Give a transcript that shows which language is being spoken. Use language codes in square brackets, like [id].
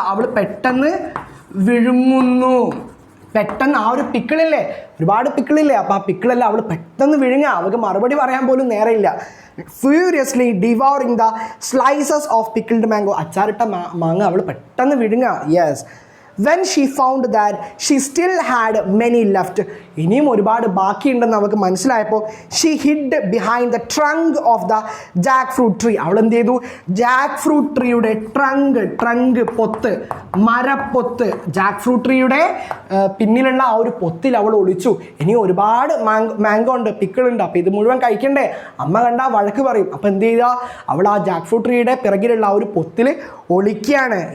[ml] അവൾ പെട്ടെന്ന് വിഴുങ്ങുന്നു. പെട്ടെന്ന് ആ ഒരു പിക്കിളില്ലേ, ഒരുപാട് പിക്കിളില്ലേ, അപ്പോൾ ആ പിക്കിളെല്ലാം അവൾ പെട്ടെന്ന് വിഴുങ്ങുക. അവൾക്ക് മറുപടി പറയാൻ പോലും നേരമില്ല. [en] Furiously devouring the slices of pickled mango. [ml] അച്ചാറിട്ട മാങ്ങ അവൾ പെട്ടെന്ന് വിഴുങ്ങുക. [en] Yes. When she found that she still had many left, [ml] ഇനിയും ഒരുപാട് ബാക്കിയുണ്ടെന്ന് അവൾക്ക് മനസ്സിലായപ്പോൾ [en] she hid behind the trunk of the jackfruit tree. [ml] അവൾ എന്ത് ചെയ്തു? ജാക്ക് ഫ്രൂട്ട് ട്രീയുടെ ട്രങ്ക് പൊത്ത്, മരപ്പൊത്ത്, ജാക്ക് ഫ്രൂട്ട് ട്രീയുടെ പിന്നിലുള്ള ആ ഒരു പൊത്തിൽ അവൾ ഒളിച്ചു. ഇനി ഒരുപാട് മാംഗോ ഉണ്ട്, പിക്കിളുണ്ട്, അപ്പോൾ ഇത് മുഴുവൻ കഴിക്കണ്ടേ? അമ്മ കണ്ടാൽ വഴക്ക് പറയും. അപ്പോൾ എന്ത് ചെയ്യുക? അവൾ ആ ജാക്ക് ഫ്രൂട്ട് ട്രീയുടെ പിറകിലുള്ള ആ ഒരു പൊത്തിൽ ഒളിക്കുകയാണ്.